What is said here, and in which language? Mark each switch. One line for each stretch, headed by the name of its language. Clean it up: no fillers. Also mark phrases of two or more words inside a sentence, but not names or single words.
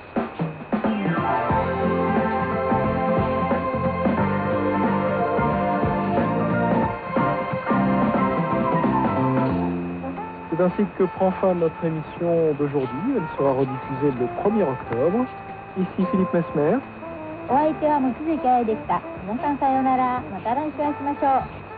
French: C'est ainsi que prend fin notre émission d'aujourd'hui. Elle sera rediffusée le 1er octobre. Ici Philippe Mesmer.
Japanese: お相手は望月愛でした。皆さんさようなら。また来週会いましょう。